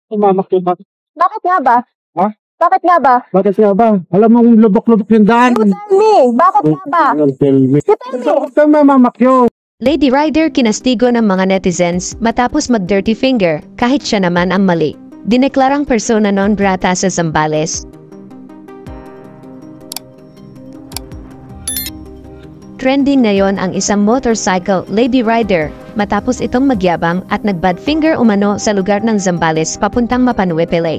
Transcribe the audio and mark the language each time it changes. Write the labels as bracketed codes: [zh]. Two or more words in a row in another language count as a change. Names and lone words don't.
[tl] Tumamak yun. Bakit nga ba? Ha? Bakit nga ba? Bakit nga ba? Alam mo, lubok-lubok yung daan. [en] You tell me! [tl] Bakit nga ba? [en] Tell me. You tell me! [tl] Bakit ka mamamak yun? [en] Lady Rider [tl] kinastigo ng mga netizens matapos mag- [en] dirty finger [tl] kahit siya naman ang mali. Dineklarang [la] persona non grata [tl] sa Zambales. Trending ngayon ang isang [en] motorcycle Lady Rider [tl] matapos itong magyabang at nag- [en] bad finger [tl] umano sa lugar ng Zambales papuntang Mapanuepe Lake.